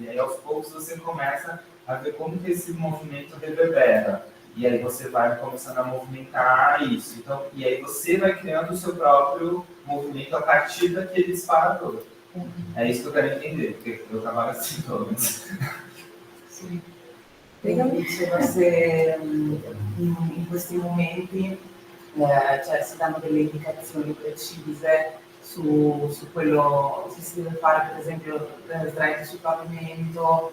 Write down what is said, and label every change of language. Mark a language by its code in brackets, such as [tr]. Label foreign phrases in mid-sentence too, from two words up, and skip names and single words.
[pt] E aí, aos poucos, você começa a ver como que esse movimento reverbera. E aí você vai começando a movimentar isso. Então, e aí você vai criando o seu próprio movimento a partir daquele disparador. É isso que eu quero entender, porque eu trabalho assim todo. [it] Sì. Diceva se in questi momenti cioè, si danno delle indicazioni precise su quello che si deve fare, per esempio sdraiati sul pavimento.